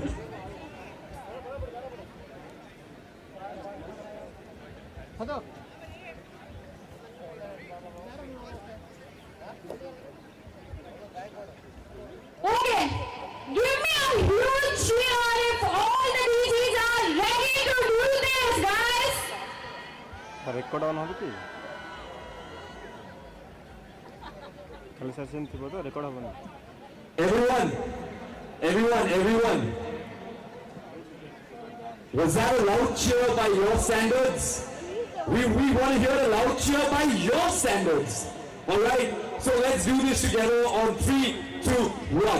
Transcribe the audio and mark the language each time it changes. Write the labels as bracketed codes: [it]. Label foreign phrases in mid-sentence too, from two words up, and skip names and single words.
[en] Okay, give me a huge cheer if all the DJs are ready to do this, guys. [or] ରେକର୍ଡ ଅନ୍ ହେବ କି ଖାଲି ସେସନ୍ ଥିବ ତ ରେକର୍ଡ ହେବନି. [en] Everyone. Was that a loud cheer by your standards? We want to hear a loud cheer by your standards. Alright? So let's do this together on 3, 2, 1.